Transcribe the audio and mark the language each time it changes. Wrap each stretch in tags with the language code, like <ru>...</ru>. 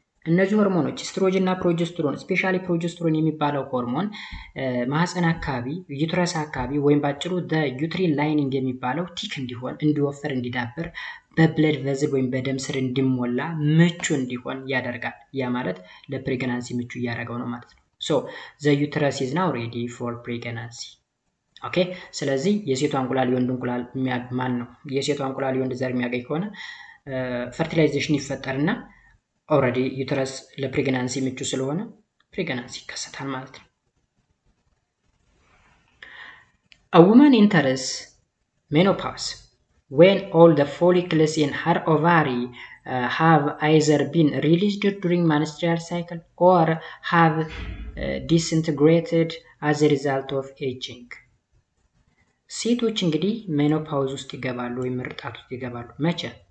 <am>እነዚህ ሆርሞኖች ኤስትሮጅን እና ፕሮጀስትሮን ስፔሻሊ ፕሮጀስትሮን የሚባለው ሆርሞን ማህፀን አካባቢ ዩትረስ አካባቢ ወይም ባጭሩ</am> <en>the uterine lining</en> <am>የሚባለው ቲክ እንዲሆን እንዲወፈር እንዲዳብር በብለድ ቬዝል ወይም በደም ስር እንዲሞላ ምቹ እንዲሆን ያደርጋል። ያ ማለት ለፕሬግናንሲ ምቹ ያደርገው ነው ማለት ነው።</am> <en>so the uterus is now ready for pregnancy</en> <am>ኦኬ። ስለዚህ የሴቷ እንቁላል የወንድ እንቁላል ማን ነው? የሴቷ እንቁላል የወንድ ዘር የሚያገኝ ከሆነ ፈርቲላይዜሽን ይፈጠርና ኦልሬዲ ዩተረስ ለፕሬግናንሲ ምቹ ስለሆነ ፕሬግናንሲ ይከሰታል ማለት ነው።</am> <en>A woman enters menopause when all the follicles in her ovary have either been released during menstrual cycle or have disintegrated as a result of aging.</en> <am>ሴቶች እንግዲህ ሜኖፓውዝ ውስጥ ይገባሉ ወይም ምርጣት ውስጥ ይገባሉ። መቼ?</am>